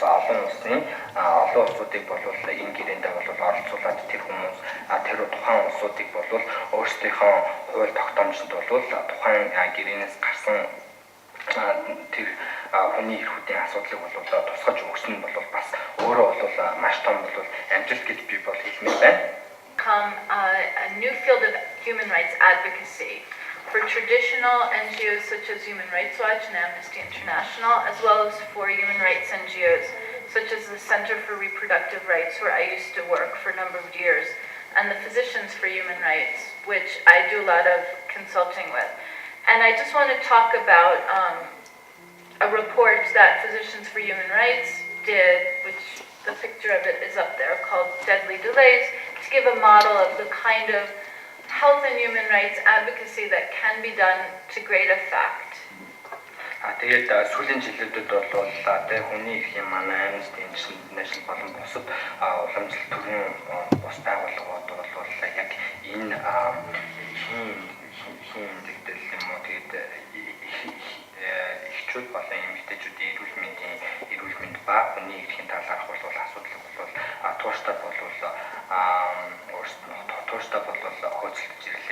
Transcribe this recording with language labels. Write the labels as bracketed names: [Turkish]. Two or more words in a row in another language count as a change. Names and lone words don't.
[Mongolian] бол энэ гэрээнд бол оролцуулаад тэр хүмүүс тэр тухайн улсуудыг бол өөрсдийнхөө хууль тогтоомжинд бол тухайн гэрээнээс гарсан тэр хүний эрхүүдийн асуудлыг бол тусгаж өгсөн нь бол бас өөрөө бол маш том бол амжилт гэж би бол хэлмээр байна. [English] A new field of human rights advocacy for traditional NGOs such as Human Rights Watch and Amnesty International, as well as for human rights NGOs such as the Center for Reproductive Rights, where I used to work for a number of years, and the Physicians for Human Rights, which I do a lot of consulting with. And I just want to talk about a report that Physicians for Human Rights did, which the picture of it is up there, called Deadly Delays, to give a model of the kind of health and human rights advocacy that can be done to great effect. [Mongolian] Тэгээд сүүлийн жилүүдэд бол тэр хүний эрхийн манай Amnesty International болон бусад уламжлалт төрийн бус байгууллагууд бол яг энэ хин дэгдэл юм уу тэгээд эхчүүд болон эмэгтэйчүүдийн эрүүл мэнд ба хүний эрхийн талаарх бол асуудал бол тууштай бол өөрсдөө бол хөөцөлдөж ирлээ.